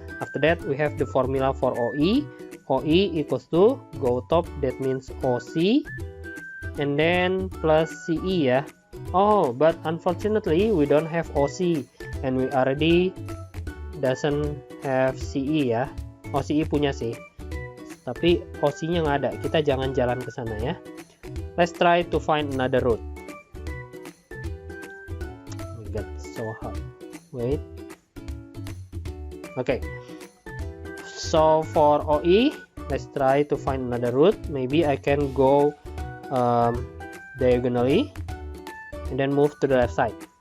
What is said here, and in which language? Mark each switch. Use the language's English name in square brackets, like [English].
[English] After that, we have the formula for OE. OE equals to, go top, that means OC, and then plus CE, ya. Oh, but unfortunately, we don't have OC, and we already doesn't have CE, ya. [Indonesian] OCE punya sih, tapi OC-nya nggak ada. Kita jangan jalan ke sana, ya. [English] Let's try to find another route. Oh my god, so hard. Wait. Okay. So for OE, let's try to find another route. Maybe I can go diagonally and then move to the left side.